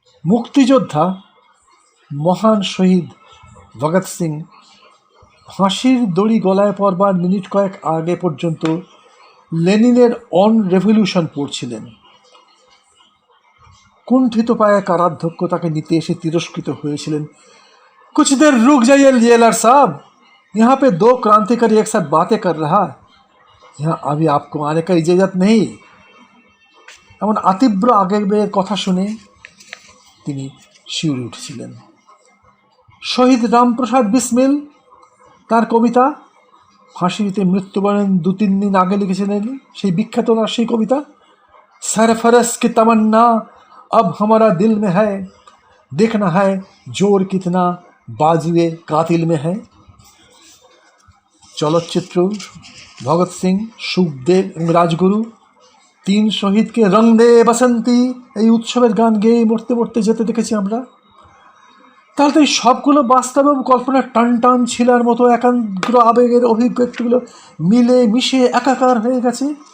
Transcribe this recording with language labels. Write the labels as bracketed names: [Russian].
[Bangla] মুক্তিযোদ্ধা মহান শহীদ ভগৎ সিং ফাঁসির দড়ি গলায় পড়বার মিনিট কয়েক আগে পর্যন্ত লেনিনের অন রেভলিউশন পড়ছিলেন। কুণ্ঠিত পায়ে কারাধ্যক্ষ তাকে নিতে এসে তিরস্কৃত হয়েছিলেন। [Hindi] कुछ देर रुक जाइए जेलर साहब, यहाँ पे दो क्रांतिकारी एक साथ बातें कर रहा, यहाँ अभी आपको आने का इजाजत नहीं। [Bangla] এমন আতিব্র আবেগের কথা শুনে তিনি শিউরে উঠেছিলেন। শহীদ রামপ্রসাদ বিসমিল তার কবিতা ফাঁসিতে মৃত্যুবরণ 2-3 দিন আগে লিখেছিলেন, সেই বিখ্যাত না সেই কবিতা, [Hindi] सरफरस की तमन्ना अब हमारा दिल में है, देखना है जोर कितना बाजुए कातिल में है। [Bangla] চলচ্চিত্র ভগৎ সিং, সুখদেব এবং রাজগুরু 3 শহীদকে রং দে বাসন্তী এই উৎসবের গান গেয়ে মরতে মরতে যেতে দেখেছি আমরা। তাহলে তো এই সবগুলো বাস্তব এবং কল্পনার টান টান ছিলার মতো একাগ্র আবেগের অভিব্যক্তিগুলো মিলে মিশে একাকার হয়ে গেছে।